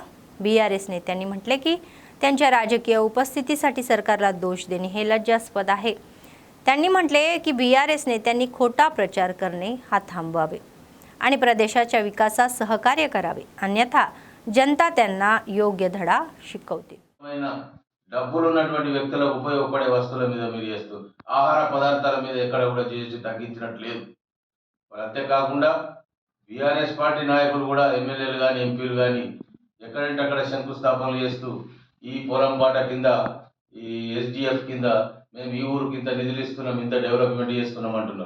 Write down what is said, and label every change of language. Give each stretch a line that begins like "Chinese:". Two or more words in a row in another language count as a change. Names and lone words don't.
Marathi: BRS नेत्यांनी म्हटले की त्यांच्या राजकीय उपस्थितीसाठी सरकारला दोष देणे हे लज्जास्पद आहे. त्यांनी म्हटले की BRS नेत्यांनी खोटा प्रचार करणे हा थांबवावे आणि प्रदेशाच्या विकासास सहकार्य करावे, अन्यथा जनता त्यांना योग्य धडा शिकवते.
Telugu: డబ్బులు ఉన్నటువంటి వ్యక్తులకు ఉపయోగపడే వస్తువుల మీద మీరు చేస్తూ ఆహార పదార్థాల మీద ఎక్కడ కూడా GST తగ్గించినట్లేదు. మరి అంతేకాకుండా BRS పార్టీ నాయకులు కూడా ఎమ్మెల్యేలు కానీ ఎంపీలు కానీ ఎక్కడంటే అక్కడ శంకుస్థాపనలు చేస్తూ ఈ పొలం బాట కింద ఈ SDF కింద మేము ఈ ఊరు కింద నిధులు ఇస్తున్నాం, ఇంత డెవలప్మెంట్ చేస్తున్నాం అంటున్నారు.